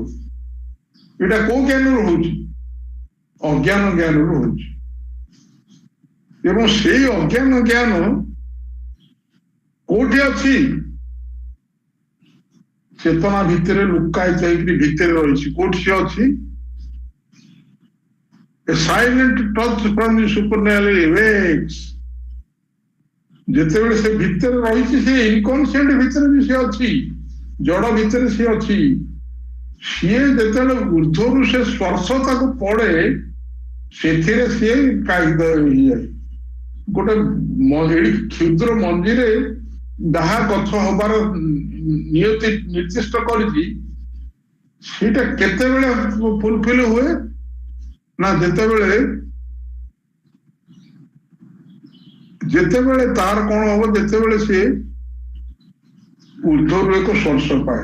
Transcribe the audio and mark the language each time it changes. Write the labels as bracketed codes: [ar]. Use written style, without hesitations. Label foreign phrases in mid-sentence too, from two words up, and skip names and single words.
[or] ଏଇଟା କୋଉ ଜ୍ଞାନରୁ ହଉଛି? ଅଜ୍ଞାନ ଜ୍ଞାନରୁ ହଉଛି। ଏବଂ ସେଇ ଅଜ୍ଞାନ ଜ୍ଞାନ କୋଉଠି ଅଛି? ଚେତନା ଭିତରେ ଲୁକାୟିତ ହେଇକି ଭିତରେ ରହିଛି। କୋଉଠି ସେ ଅଛି? [en] A silent touch from the supernal awakes. [or] ଯେତେବେଳେ ସେ ଭିତରେ ରହିଛି, ସେ ଇନକନସିଏଣ୍ଟ ଭିତରେ ବି ସେ ଅଛି, ଜଡ ଭିତରେ ସେ ଅଛି। ସିଏ ଯେତେବେଳେ ଉର୍ଦ୍ଧ୍ୱରୁ ସେ ସ୍ପର୍ଶ ତାକୁ ପଡେ, ସେଥିରେ ସିଏ କାଇଦ ହେଇଯାଏ। ଗୋଟେ ଏଠି କ୍ଷୁଦ୍ର ମଞ୍ଜିରେ ଯାହା ଗଛ ହବାର ନିୟତି ନିର୍ଦ୍ଦିଷ୍ଟ କରିଛି, ସେଇଟା କେତେବେଳେ ଫୁଲଫିଲ ହୁଏ ନା ଯେତେବେଳେ ତାର କଣ ହବ, ଯେତେବେଳେ ସିଏ ଉର୍ଦ୍ଧ୍ୱରୁ ଏକ ସ୍ପର୍ଶ ପାଏ।